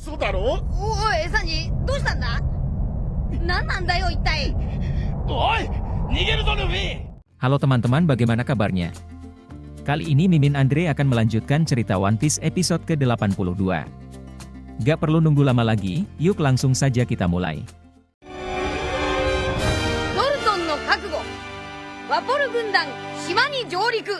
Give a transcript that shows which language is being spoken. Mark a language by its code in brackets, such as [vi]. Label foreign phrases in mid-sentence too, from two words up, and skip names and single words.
[ja] 嘘だろ。おい、サンジ、どうしたんだ？何なんだよ、一体。おい、逃げるぞルフィ。 [id] Halo teman-teman, bagaimana kabarnya? Kali ini Mimin Andre akan melanjutkan cerita One Piece episode ke-82. Gak perlu nunggu lama lagi, yuk langsung saja kita mulai. [ja] ドルトンの覚悟. ワポル軍団、島に上陸.